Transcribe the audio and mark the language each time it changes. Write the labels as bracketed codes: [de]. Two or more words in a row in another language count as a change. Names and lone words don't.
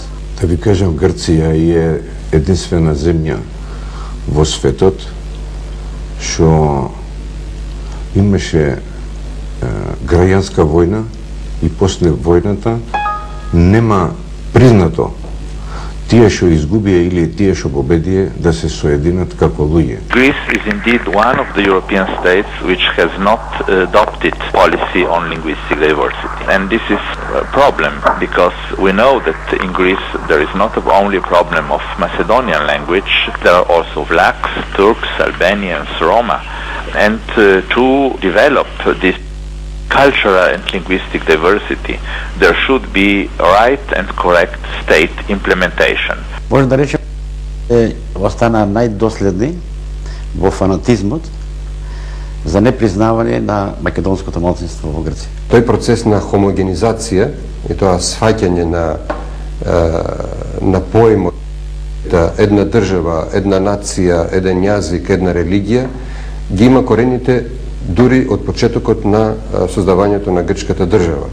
[mk] Да ви кажам, Грција е единствена земја во светот што имаше граѓанска војна и после војната нема признато тие што изгубија или тие што победија да се соединат како луѓе. [en] Greece is indeed one of the European states which has not adopted policy on linguistic diversity. And this is a problem because we know that in Greece there is not only a problem of Macedonian language, there are also Vlachs, Turks, Albanians, Roma. And to develop this cultural and linguistic diversity, there should be right and correct state implementation. [mk] Може да речем, остана најдоследни во фанатизмот за непризнавање на македонското малцинство во Грција. Тој процес на хомогенизација и тоа сваќање на поимот една држава, една нација, еден јазик, една религија, ги има корените дури од почетокот на создавањето на грчката држава.